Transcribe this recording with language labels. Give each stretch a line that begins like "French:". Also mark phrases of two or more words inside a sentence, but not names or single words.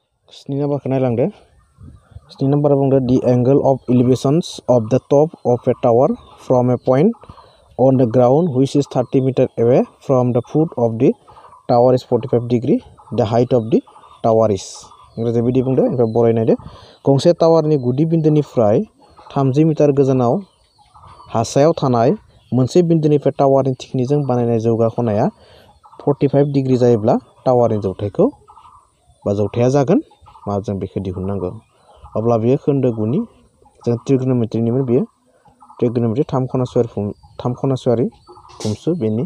Bodo: 7 नाम्बारखौ नायलांदो 7 नाम्बारा बुंदो
English: the angle of elevations of the top of a tower from a point on the ground which is 30 meter away from the foot of the tower is 45 degree the height of the tower is
Bodo: इंराजि बिदि बुंदो ओमफ्राय बरायनायदो गंसे टावारनि गुदि बिन्दोनिफ्राय 30 मिटार गोजानाव हासायाव थानाय मोनसे बिन्दोनिफ्राय टावारनि थिखिनिजों बानायनाय जौगा खनाया 45 डिग्री जायोब्ला टावारनि जौथायखौ बा जौथाया जागोन मा जों बेखौ दिहुननांगौ अब्ला बेयो खोन्दो गुनि जों ट्रिगोनोमेट्रिनिमोन बेयो ट्रिगोनोमेट्रि 3 खनासुवारि फंस्लु बेनि